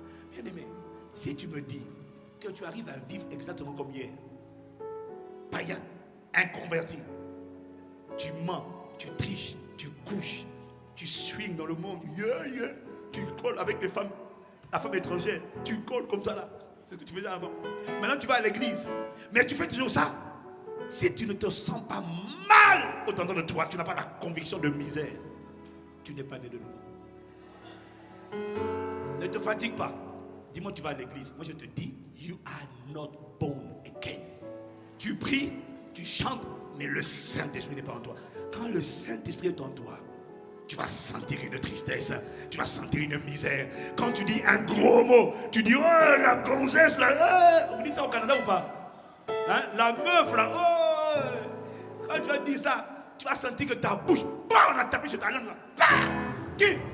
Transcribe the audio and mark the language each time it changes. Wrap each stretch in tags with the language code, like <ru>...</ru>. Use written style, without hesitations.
<fr>Bien aimé, si tu me dis que tu arrives à vivre exactement comme hier, païen, inconverti, tu mens, tu triches, tu couches, tu swings dans le monde, tu colles avec les femmes, la femme étrangère, tu colles comme ça là, c'est ce que tu faisais avant. Maintenant tu vas à l'église, mais tu fais toujours ça. Si tu ne te sens pas mal au-dedans de toi, tu n'as pas la conviction de misère, tu n'es pas né de nouveau. Ne te fatigue pas. Dis-moi, tu vas à l'église. Moi, je te dis,</fr> <en>you are not born again.</en> <fr>Tu pries, tu chantes, mais le Saint-Esprit n'est pas en toi. Quand le Saint-Esprit est en toi, tu vas sentir une tristesse, tu vas sentir une misère. Quand tu dis un gros mot, tu dis, oh, la gonzesse, là, vous dites ça au Canada ou pas? Hein? La meuf, là, oh. Quand tu vas dire ça, tu vas sentir que ta bouche, bah, on a tapé sur ta langue, là. Bah. Qui?</fr>